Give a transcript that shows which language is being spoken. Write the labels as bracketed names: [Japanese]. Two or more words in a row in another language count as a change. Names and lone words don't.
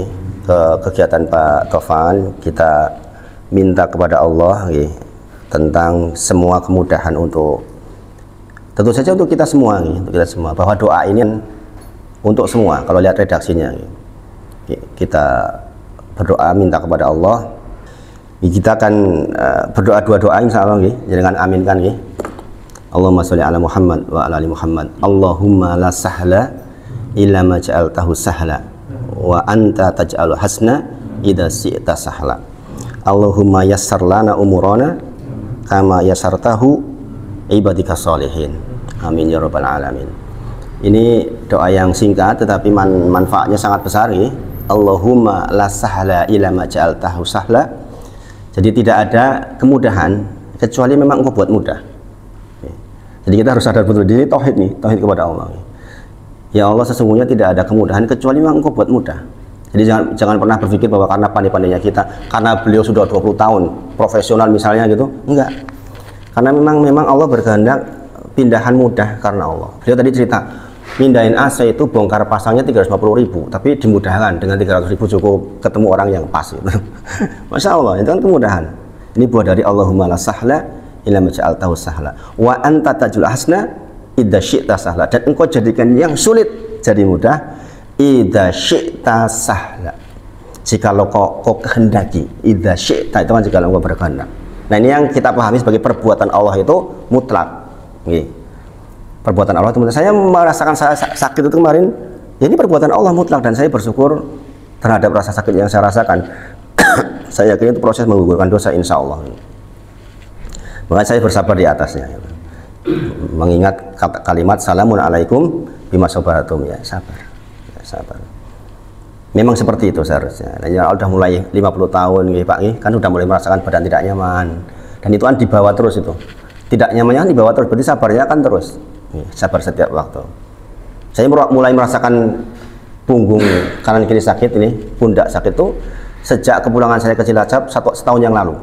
[Indonesian] Ke kegiatan Pak Tovan, kita minta kepada Allah gitu, tentang semua kemudahan untuk tentu saja untuk kita semua gitu, untuk kita semua, bahwa doa ini untuk semua. Kalau lihat redaksinya gitu, kita berdoa minta kepada Allah, kita akan berdoa dua doa [Arabic] إن شاء الله [Indonesian] gitu, jangan aminkan gitu. [Arabic] اللهم صل على محمد وعلى آل محمد. اللهم لا سهل إلا ما جعلته سهلا وأنت تجعل الحزن إذا شئت سهلا. اللهم يسر لنا أمورنا كما يسرته عبادك صالحين. آمين يا رب العالمين. [Indonesian] Ini doa yang singkat tetapi manfaatnya sangat besar ya. [Arabic] اللهم لا سهل إلا ما جعلته سهلا. [Indonesian] Jadi tidak ada kemudahan kecuali memang Engkau buat mudah. Jadi kita harus sadar betul, ini tauhid nih, tauhid kepada Allah. Ya Allah, sesungguhnya tidak ada kemudahan kecuali memang Engkau buat mudah. Jadi jangan pernah berpikir bahwa karena pandai-pandainya kita, karena beliau sudah 20 tahun profesional misalnya gitu, enggak. Karena memang Allah berkehendak pindahan mudah karena Allah. Beliau tadi cerita, mindahin AC itu bongkar pasangnya 350.000, tapi dimudahkan dengan 300.000 cukup ketemu orang yang pas gitu. [Arabic] ما شاء الله, [Indonesian] itu kan kemudahan. Ini buah dari [Arabic] اللهم لا سهل إلا ما جعلته سهلا وأنت تجعل الحزن إذا شئت سهلا, [Indonesian] dan engkau jadikan yang sulit jadi mudah [Arabic] إذا شئت سهلا, [Indonesian] jika kau kehendaki. [Arabic] إذا شئت [Indonesian] itu kan jika engkau berkehendak. Nah, ini yang kita pahami sebagai perbuatan Allah itu mutlak. Perbuatan Allah itu mutlak. Saya merasakan saya sakit itu kemarin, ya ini perbuatan Allah mutlak, dan saya bersyukur terhadap rasa sakit yang saya rasakan. Saya yakin itu proses menggugurkan dosa, [Arabic] إن شاء الله. [Indonesian] Maka saya bersabar di atasnya, mengingat kalimat [Arabic] سلام عليكم بما صبرتم, [Indonesian] ya sabar, ya sabar. Memang seperti itu seharusnya. Nah, ya udah mulai 50 tahun Pak, kan udah mulai merasakan badan tidak nyaman, dan itu kan dibawa terus, itu tidak nyamannya kan dibawa terus, berarti sabarnya kan terus. Sabar setiap waktu. Saya mulai merasakan punggung kanan kiri sakit, ini pundak sakit itu sejak kepulangan saya ke Cilacap setahun yang lalu.